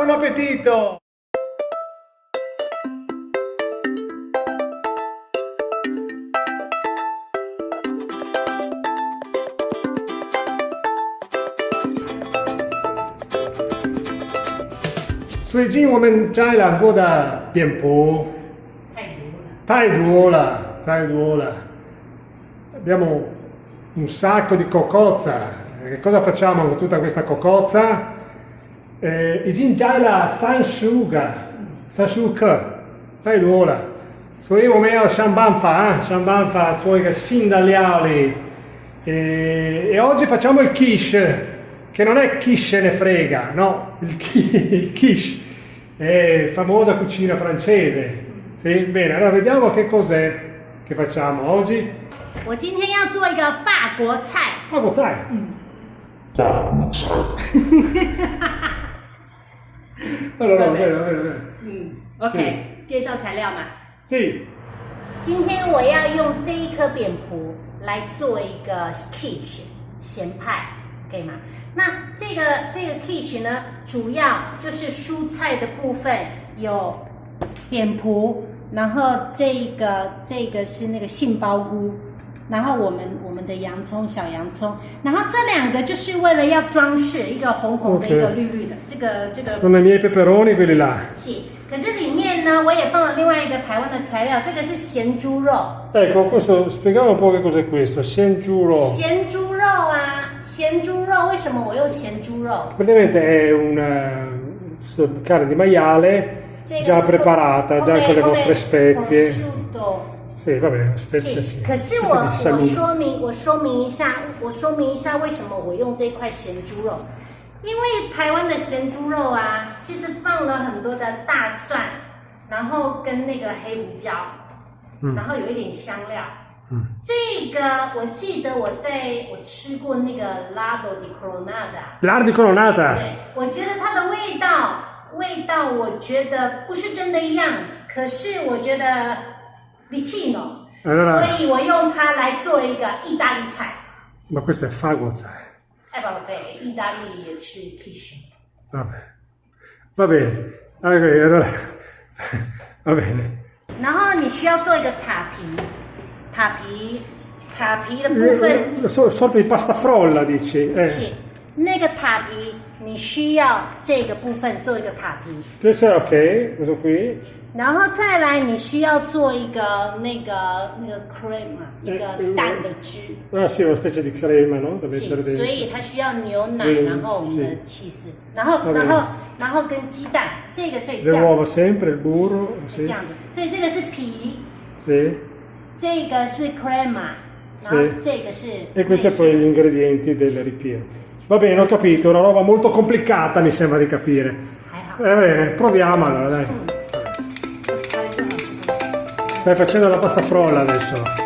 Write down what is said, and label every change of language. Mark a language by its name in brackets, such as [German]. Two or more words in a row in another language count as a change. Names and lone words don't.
[Chinese] appetito! Sui Jin 我们摘了很多的蝙蝠，太多了，太多了。 [Italian] Abbiamo un sacco di cocozza. Che cosa facciamo con tutta questa cocozza? [Chinese] I Jin 摘了30颗，太多了。所以我们要想办法做一个新的料理。 [Italian] E oggi facciamo il quiche, che non è chi se ne frega, no, il quiche. È famosa cucina francese. Sì? Bene, allora vediamo che cos'è che facciamo oggi. [Chinese] 我今天要做一个法国菜。 [Italian] 法国菜。Allora, va bene. [Chinese] OK， 介绍材料嘛。 [Italian] Sì. [Chinese] 今天我要用这一颗蝙蝠来做一个 quiche 咸派，可以吗？那这个 quiche 呢，主要就是蔬菜的部分有蝙蝠，然后这个是那个杏鲍菇，然后我们的洋葱小洋葱，然后这两个就是为了要装饰，一个红红的，一个绿绿的，这个。 [Italian] Sono i miei peperoni quelli là. [Chinese] 是，可是里面呢，我也放了另外一个台湾的材料，这个是咸猪肉。 [Italian] Ecco, questo spieghiamo un po' che cos'è questo, [Chinese] 咸猪肉。咸猪肉啊，咸猪肉，为什么我用咸猪肉？ [Italian] Praticamente è una carne di maiale già preparata, già con le vostre spezie. Sì, vabbè, spezie sì. [Chinese] 可是我说明一下为什么我用这块咸猪肉，因为台湾的咸猪肉啊，其实放了很多的大蒜，然后跟那个黑胡椒，然后有一点香料。这个我记得我吃过那个 Lardo di Colonnata。Lardo di Colonnata。对，我觉得它的味道我觉得不是真的一样，可是我觉得vicino， 所以我用它来做一个意大利菜。 [Italian] Ma questo è fagoza. Vabbè, in Italia [Chinese] 也吃 [Italian] quiche. Va bene. Allora, va bene. [Chinese] 然后你需要做一个塔皮的部分。 [Italian] sorta di pasta frolla, dici? [Chinese] 是，那个塔皮你需要这个部分做一个塔皮。 [Italian] Questo ok, questo qui. [Chinese] 然后再来，你需要做一个那个 cream， 一个蛋的汁。 [Italian] sì, una specie di crema, no? Da mettere dentro. [Chinese] 所以它需要牛奶，然后我们的cheese，然后跟鸡蛋，这个所以这样 [Italian] Le uova sempre, il burro， [Chinese] 这样子，所以这个是皮， [Italian] sì. [Chinese] 这个是 crema， 然后这个是 [Italian] E questi sono poi gli ingredienti del ripieno. Va bene, ho capito, una roba molto complicata mi sembra di capire. Va bene, proviamo allora, dai. Stai facendo la pasta frolla adesso.